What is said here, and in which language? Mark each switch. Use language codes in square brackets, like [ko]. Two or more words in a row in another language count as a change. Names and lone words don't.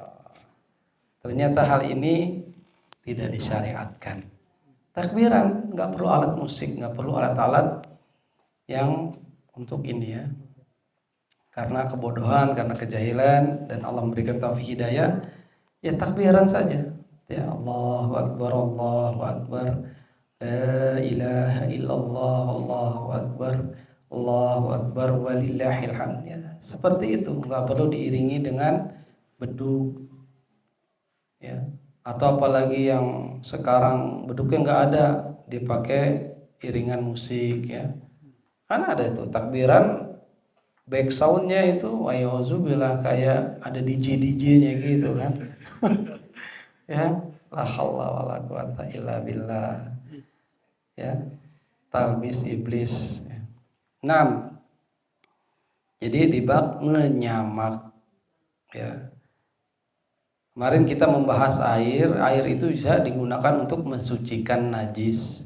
[id] Ternyata hal ini tidak disyariatkan. Takbiran nggak perlu alat musik, nggak perlu alat-alat yang untuk ini ya. Karena kebodohan, karena kejahilan, dan Allah memberikan taufik hidayah, ya takbiran saja. [ar] يا الله أكبر، الله أكبر، لا إله إلا الله، الله أكبر، الله أكبر، ولله الحمد. [id] Ya, seperti itu, nggak perlu diiringi dengan beduk. Ya. Atau apalagi yang sekarang beduknya nggak ada, dipakai iringan musik ya. Kan ada itu takbiran [en] back soundnya [id] itu wayauzubillah kayak ada DJ-nya gitu kan. Ya, [ar] لا حول ولا قوة إلا بالله. Ya, تلبيس إبليس. [id] 6. Jadi di bab menyamak ya. Kemarin kita membahas air itu bisa digunakan untuk mensucikan najis.